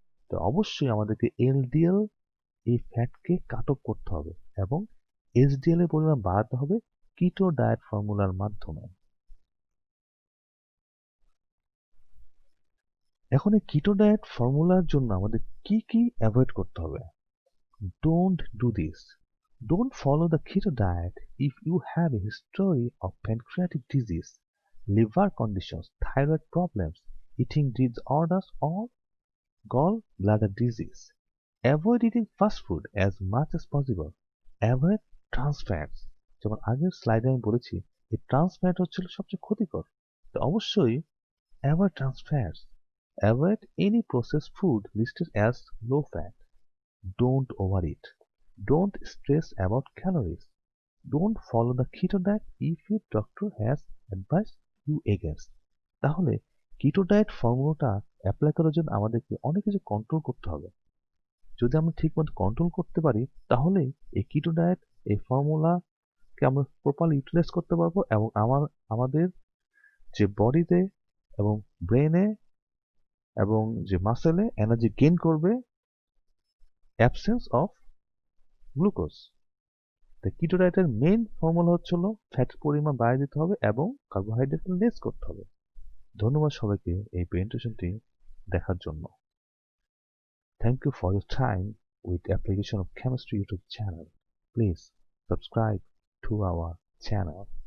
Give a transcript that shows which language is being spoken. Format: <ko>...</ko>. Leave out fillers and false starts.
<bn>তো অবশ্যই আমাদেরকে এলডিএল এই ফ্যাটকে কাট অফ করতে হবে, এবং এইচডিএল এর পরিমাণ বাড়াতে হবে কিটো ডায়েট ফর্মুলার মাধ্যমে। এখন এই কিটো ডায়েট ফর্মুলার জন্য আমাদের কি কি অ্যাভয়েড করতে হবে?</bn> <en>Don't do this. Don't follow the keto diet if you have a history of pancreatic disease, liver conditions, thyroid problems, eating disorders, or gallbladder disease. Avoid eating fast food as much as possible. Avoid trans fats.</en> <bn>যেমন আগের স্লাইডে আমি বলেছি, এই trans fat হচ্ছে সবচেয়ে ক্ষতিকর। তো অবশ্যই</bn> <en>avoid trans fats. Avoid any processed food listed as low fat. Don't overeat. Don't stress about calories. Don't follow the keto diet if your doctor has advised you against.</en> <bn>তাহলে keto diet ফর্মুলাটা apply করার জন্য আমাদেরকে অনেক কিছু control করতে হবে। যদি আমরা ঠিকমতো কন্ট্রোল করতে পারি, তাহলে এই কিটো ডায়েট এই ফর্মুলাকে আমরা</bn> <en>properly utilise</en> <bn>করতে পারবো, এবং আমাদের যে বডিতে এবং ব্রেনে এবং যে মাসেলে এনার্জি গেইন করবে,</bn> <en>Absence of glucose.</en> <bn>তাই কিটো ডায়েটের মেইন ফর্মুলা হচ্ছে ফ্যাটের পরিমাণ বাড়িয়ে দিতে হবে এবং কার্বোহাইড্রেট লেস করতে হবে। ধন্যবাদ সবাইকে এই প্রেজেন্টেশনটি দেখার জন্য।</bn> <en>Thank you for your time with the application of chemistry YouTube channel. Please subscribe to our channel.</en>